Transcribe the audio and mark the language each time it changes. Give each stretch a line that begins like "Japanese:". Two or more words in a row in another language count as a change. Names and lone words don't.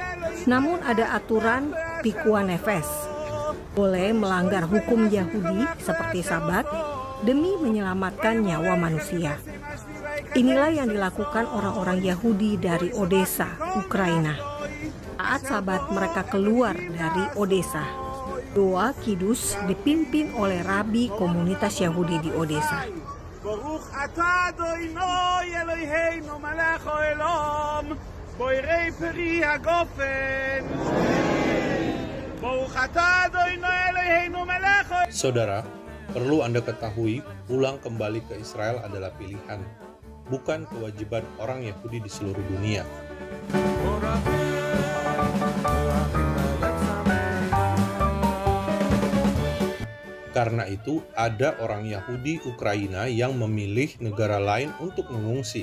Indonesian: Namun ada aturan
Hebrew: פיקוח נפש.
Indonesian: Boleh melanggar hukum Yahudi seperti Sabat demi menyelamatkan nyawa manusia. Inilah yang dilakukan orang-orang Yahudi dari Odessa, Ukraina. Saat Sabat mereka keluar dari Odessa, doa kidus dipimpin oleh rabi komunitas Yahudi di Odessa.
Hebrew: ברוך אתה אדוני אלוהינו מלך העולם, בורא פרי הגפן. ברוך אתה אדוני אלוהינו מלך העולם.
Indonesian: Saudara, perlu Anda ketahui, pulang kembali ke Israel adalah pilihan, bukan kewajiban orang Yahudi di seluruh dunia. Karena itu, ada orang Yahudi Ukraina yang memilih negara lain untuk mengungsi.